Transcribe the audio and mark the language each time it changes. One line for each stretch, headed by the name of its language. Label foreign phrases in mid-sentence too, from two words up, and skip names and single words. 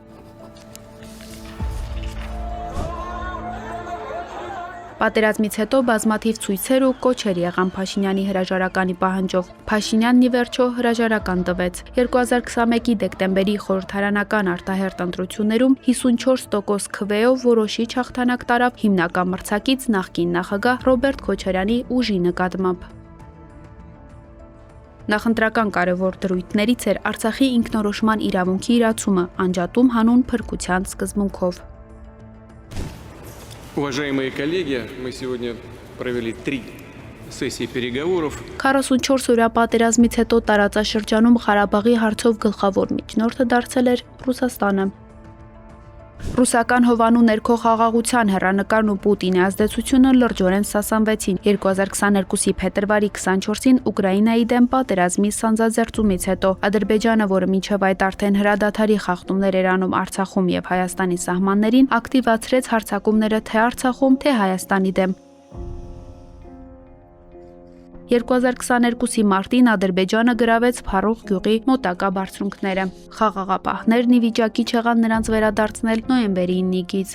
Armenian: Պատերազմից հետո բազմաթիվ ցույցեր ու կոչեր եղան Փաշինյանի հրաժարականի պահանջով։ Փաշինյանն ի վերջո հրաժարական տվեց։ 2021-ի դեկտեմբերի խորհրդարանական արտահերթ ընտրություններում 54% քվեով որոշիչ հաղթանակ տարավ հիմնական մրցակից նախկին նախագահ Ռոբերտ Քոչարյանի ուժի նկատմամբ։ Նախընտրական կարևոր դրույթներից էր Արցախի ինքնորոշման իրավունքի իրացումը, անջատում հանուն փրկության սկզբունքով։
Russian: Уважаемые коллеги, мы сегодня провели 3 сессии переговоров.
Armenian: 44 օրյա պատերազմից հետո տարածաշրջանում Ղարաբաղի հարցով գլխավոր միջնորդը դարձել էր Ռուսաստանը։ Ռուսական հովանու ներքո խաղաղության հեռանկարն ու Պուտինի ազդեցությունը լրջորեն սասանվեցին 2022-ի փետրվարի 24-ին Ուկրաինայի դեմ պատերազմի սանձազերծումից հետո Ադրբեջանը, որը մինչև այդ արդեն հրադադարի խախտումներ էր անում Արցախում եւ Հայաստանի սահմաններին, ակտիվացրեց հարձակումները թե Արցախում, թե Հայաստանի դեմ։ 2022-ի մարտին Ադրբեջանը գրավեց Փարուղ գյուղի մոտակա բարձունքները։ Խաղաղապահներն ի վիճակի չեղան նրանց վերադարձնել նոյեմբերի 9-ից։